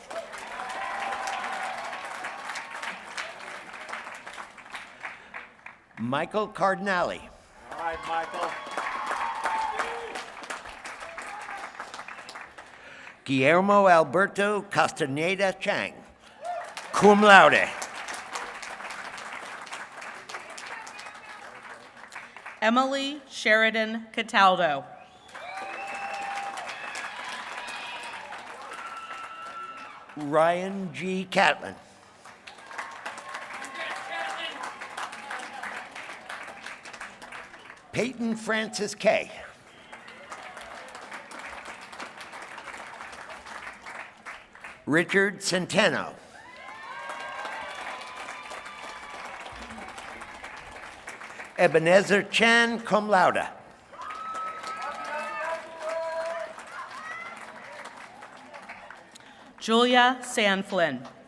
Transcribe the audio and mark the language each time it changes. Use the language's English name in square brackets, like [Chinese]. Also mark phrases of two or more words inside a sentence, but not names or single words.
[English] Michael Cardinali. All right, Michael. Guillermo Alberto Castaneda Chang, [Latin] cum laude. [English] Emily Sheridan Cataldo. Ryan G. Catlin. Peyton Francis K. Richard Centeno. Ebenezer Chan, [Latin] cum laude. [English] Julia Sanflin.